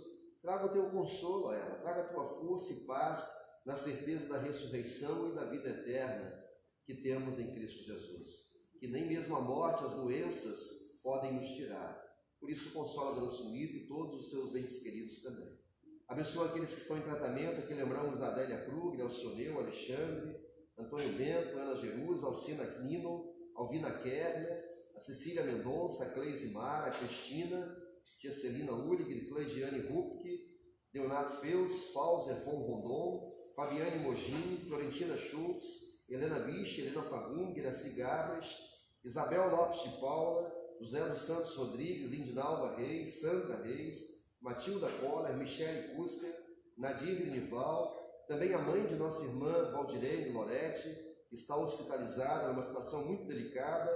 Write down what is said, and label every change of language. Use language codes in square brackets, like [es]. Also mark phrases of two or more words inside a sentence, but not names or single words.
[pt] Traga o teu consolo a ela, traga a tua força e paz na certeza da ressurreição e da vida eterna que temos em Cristo Jesus. Que nem mesmo a morte, as doenças podem nos tirar. Por isso, consola a Dona Sumita e todos os seus entes queridos também. Abençoa aqueles que estão em tratamento, aqui lembramos a Adélia Krug, Alcioneu, Alexandre, Antônio Bento, Ana Jerusa, Alcina Knino, Alvina Kerner, a Cecília Mendonça, a Cleise Mara, a Cristina, Tia Celina Ulig, Cleidiane Rupke, Leonardo Feltz, Fauser von Rondon, Fabiane Mogin, Florentina Schultz, Helena Biche, Helena Pagum, Guiraci Gabras, Isabel Lopes de Paula, José dos Santos Rodrigues, Lindinalva Reis, Sandra Reis, Matilda Coller, Michele Custer, Nadir Nival, também a mãe de nossa irmã Valdirene Loretti, que está hospitalizada numa situação muito delicada.